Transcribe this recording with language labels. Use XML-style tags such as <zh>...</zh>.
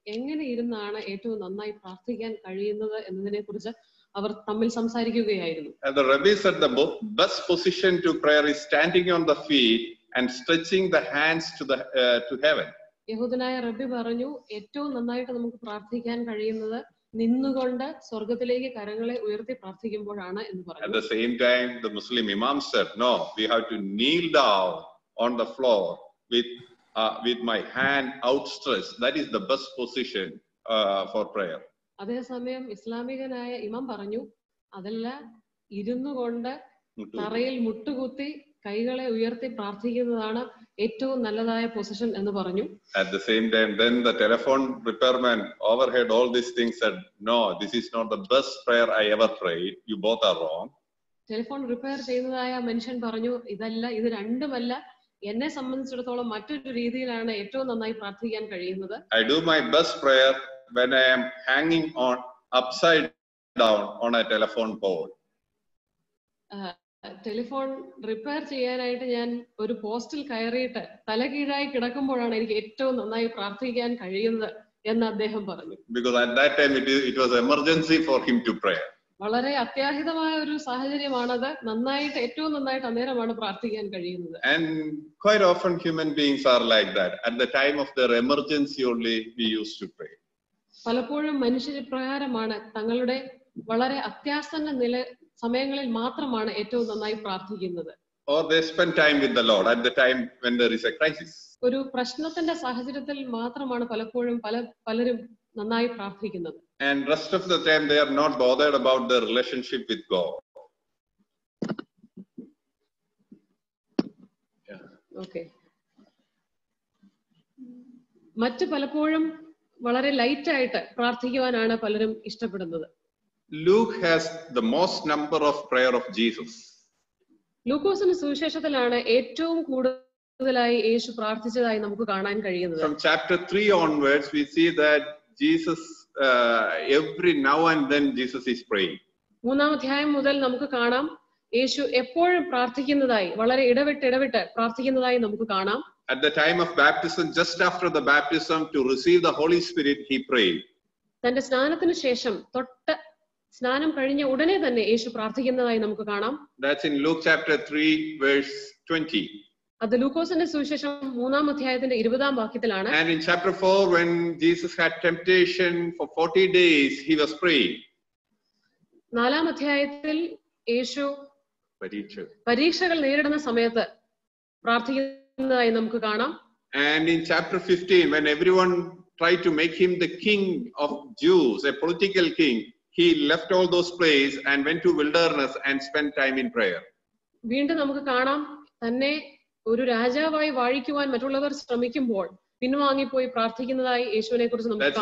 <ml>എങ്ങനെ ഇരുന്നാണ് ഏറ്റവും നന്നായി പ്രാർത്ഥിക്കാൻ കഴിയുന്നത് എന്നതിനെ കുറിച്ച് അവർ തമ്മിൽ സംസാരിക്കുകയായിരുന്നു.</ml> <en>The rabbi said the best position to prayer is standing on the feet and stretching the hands to heaven.</en> <ml>യഹൂദനായ റബ്ബി പറഞ്ഞു, ഏറ്റവും നന്നായിട്ട് നമുക്ക് പ്രാർത്ഥിക്കാൻ കഴിയുന്നത് നിന്നുകൊണ്ട് സ്വർഗ്ഗത്തിലേക്ക് കരങ്ങളെ ഉയർത്തി പ്രാർത്ഥിക്കുമ്പോഴാണ് എന്ന് പറഞ്ഞു.</ml> <en>At the same time, the Muslim imam said, no, we have to kneel down on the floor with my hand outstretched. That is the best position for prayer.</en> <ml>അതേസമയം ഇസ്ലാമികനായ ഇമാം പറഞ്ഞു, അതല്ല, ഇരുന്നു കൊണ്ട് തറയിൽ മുട്ടുകുത്തി കൈകളെ ഉയർത്തി പ്രാർത്ഥിക്കുന്നതാണ് ഏറ്റവും നല്ലതായ പൊസിഷൻ എന്ന് പറഞ്ഞു.</ml> <en>At the same time, then the telephone repairman overheard all these things, said, no, this is not the best prayer I ever prayed. You both are wrong.</en> <ml>Telephone repair ചെയ്യുന്നതായ മനുഷ്യൻ പറഞ്ഞു, ഇതല്ല, ഇത് രണ്ടുമല്ല, എന്നെ സംബന്ധിച്ചിടത്തോളം മറ്റൊരു രീതിയിലാണ് ഏറ്റവും നന്നായി പ്രാർത്ഥിക്കാൻ കഴിയുന്നത്.</ml> <en>I do my best prayer when I am hanging on upside down on a telephone pole.</en> <ml>Telephone repair ചെയ്യാനായിട്ട് ഞാൻ ഒരു പോസ്റ്റിൽ കയറിയിട്ട് തലകീഴായി കിടക്കുമ്പോഴാണ് എനിക്ക് ഏറ്റവും നന്നായി പ്രാർത്ഥിക്കാൻ കഴിയുന്നത് എന്ന് അദ്ദേഹം പറഞ്ഞു.</ml> <en>Because at that time it was emergency for him to pray.</en> <ml>വളരെ അത്യാഹിതമായ ഒരു സാഹചര്യമാണത്. ഏറ്റവും നന്നായിട്ട് അന്നേരമാണ് പ്രാർത്ഥിക്കാൻ കഴിയുന്നത്.</ml> <en>And quite often human beings are like that. At the time of their emergency only we used to pray.</en> <ml>പലപ്പോഴും മനുഷ്യർ പ്രകാരമാണ് തങ്ങളുടെ വളരെ അത്യാസന്ന സമയങ്ങളിൽ മാത്രമാണ് ഏറ്റവും നന്നായി പ്രാർത്ഥിക്കുന്നത്.</ml> <en>Or they spend time with the Lord at the time when there is a crisis.</en> <ml>ഒരു പ്രശ്നത്തിന്റെ സാഹചര്യത്തിൽ മാത്രമാണ് പലപ്പോഴും പലരും നന്നായി പ്രാർത്ഥിക്കുന്നത്.</ml> <en>And rest of the time they are not bothered about their relationship with God. Okay.</en> <ml>മറ്റു പലപ്പോഴും വളരെ ലൈറ്റ് ആയിട്ട് പ്രാർത്ഥിക്കുവാനാണ് പലരും ഇഷ്ടപ്പെടുന്നത്.</ml> <en>Luke has the most number of prayer of Jesus.</en> <ml>ലൂക്കോസിന്റെ സുവിശേഷത്തിലാണ് ഏറ്റവും കൂടുതലായി യേശു പ്രാർത്ഥിച്ചതായി നമുക്ക് കാണാൻ കഴിയുന്നത്.</ml> <en>From chapter 3 onwards we see that Jesus every now and then Jesus is praying.</en> <ml>മൂന്നാം അധ്യായം മുതൽ നമുക്ക് കാണാം യേശു എപ്പോഴും പ്രാർത്ഥിക്കുന്നതായി, വളരെ ഇടവിട്ട് പ്രാർത്ഥിക്കുന്നതായി നമുക്ക് കാണാം.</ml> <en>At the time of baptism, just after the baptism, to receive the Holy Spirit, he prayed.</en> <ml>തന്റെ സ്നാനത്തിന് ശേഷം സ്നാനം കഴിഞ്ഞ ഉടനെ തന്നെ യേശു പ്രാർത്ഥിക്കുന്നതായി നമുക്ക് കാണാം.</ml> <en>That's in Luke chapter 3 verse 20.</en> <ml>അത് ലൂക്കോസിന്റെ സുവിശേഷം 3-ാം അധ്യായത്തിന്റെ 20-ാം വാക്യത്തിലാണ്.</ml> <en>And in chapter 4 when Jesus had temptation for 40 days, he was praying.</en> <ml>4-ാം അധ്യായത്തിൽ യേശു പരീക്ഷകൾ നേരിടുന്ന സമയത്ത് പ്രാർത്ഥിക്കുന്നതായി നമുക്ക് കാണാം.</ml> <en>And in chapter 15 when everyone tried to make him the king of Jews, a political king, he left all those places and went to wilderness and spent time in prayer.</en> <ml>വീണ്ടും നമുക്ക് കാണാം തന്നെ ഒരു രാജാവായി വാഴിക്കുവാൻ മറ്റുള്ളവർ ശ്രമിക്കുമ്പോൾ പിൻവാങ്ങിപ്പോയി പ്രാർത്ഥിക്കുന്നതായി യേശുവിനെ കുറിച്ച് നമുക്ക് കാണാം.</ml>